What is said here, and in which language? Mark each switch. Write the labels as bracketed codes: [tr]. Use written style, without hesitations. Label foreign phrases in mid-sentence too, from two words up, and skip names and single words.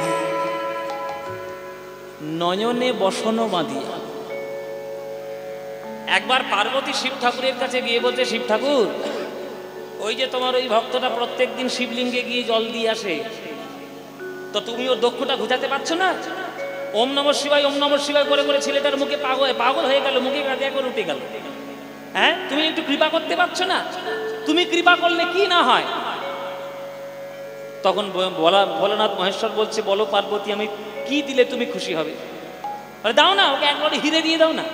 [bn] নয়নে বসন বাঁধিয়া। একবার পার্বতী শিব ঠাকুরের কাছে গিয়ে বলছে, শিব ঠাকুর, ওই যে তোমার ওই ভক্তটা প্রত্যেকদিন শিবলিঙ্গে গিয়ে জল দিয়ে আসে, তো তুমি ওর দক্ষটা ঘুচাতে পারছো না? [sa] ওম নমঃ শিবায় ওম নমঃ শিবায় [bn] করে করে ছেলেটার মুখে পাগল হয়ে গেল, মুখে গাঁদা করে উঠে গেল। হ্যাঁ, তুমি একটু কৃপা করতে পারছো না? তুমি কৃপা করলে কি না হয়? তখন ভোলানাথ মহেশ্বর বলছে, বলো পার্বতী, আমি কি দিলে তুমি খুশি হবে? দাও না, ওকে এক লড়ি হিরে দিয়ে দাও না।